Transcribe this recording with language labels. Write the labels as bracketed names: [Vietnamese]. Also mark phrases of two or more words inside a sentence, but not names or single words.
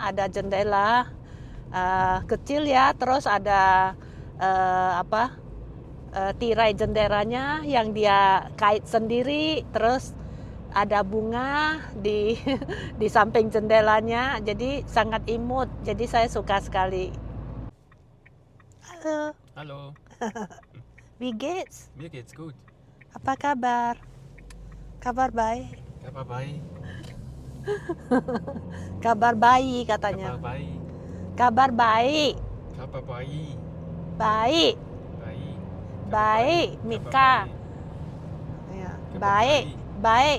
[Indonesian] Ada jendela kecil ya, terus ada tirai jendelanya yang dia kait sendiri, terus ada bunga di di samping jendelanya, jadi sangat imut. Jadi saya suka sekali. Halo. [German] Hallo. Wie geht's? Mir geht's gut. [Indonesian] Apa kabar? Kabar baik. Kabar baik. Kabar baik katanya. Kabar baik. Kabar baik. Kabar baik. Baik. Baik. Baik, Mika. Ya, baik. Baik.